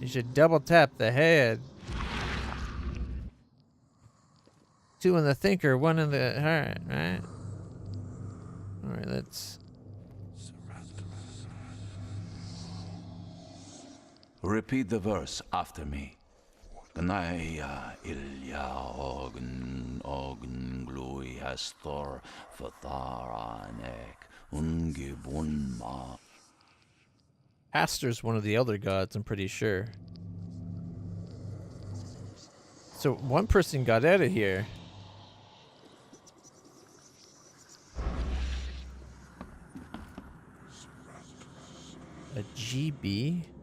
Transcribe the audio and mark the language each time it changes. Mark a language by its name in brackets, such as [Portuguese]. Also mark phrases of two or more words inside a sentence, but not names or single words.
[English] You should double tap the head. 2 in the thinker, 1 in the heart, right? Alright, let's... Repeat the verse after me. Gnaya ilya ogn glui hastor fatharanek ungibunma. Astor's one of the elder gods, I'm pretty sure. So one person got out of here. A GB?